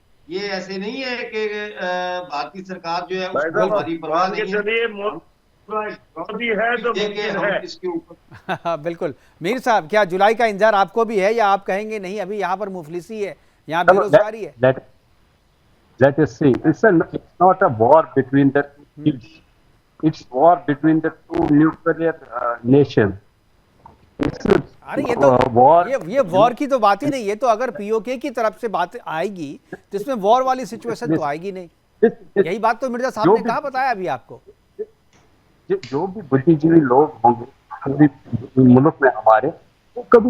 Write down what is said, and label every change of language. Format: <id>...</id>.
<hi>ये ऐसे नहीं है कि भारतीय सरकार जो है उसको हमारी परवाह नहीं है। मोदी है तो हम इसके ऊपर बिल्कुल। मीर साहब, क्या जुलाई का इंतजार आपको भी है, या आप कहेंगे नहीं अभी यहाँ पर मुफलिसी है, यहाँ बेरोजगारी है?</hi> <en>Let us see. It's not a war between the two. It's war between the two nuclear nations.</en> <hi>अरे ये तो ये वॉर की तो बात ही नहीं। ये तो अगर पीओके की तरफ से बात आएगी तो इसमें वॉर वाली सिचुएशन तो आएगी नहीं। यही बात तो मिर्जा साहब ने कहा, बताया अभी आपको। जो भी बुद्धिजीवी लोग होंगे मुल्क में हमारे, वो कभी</hi>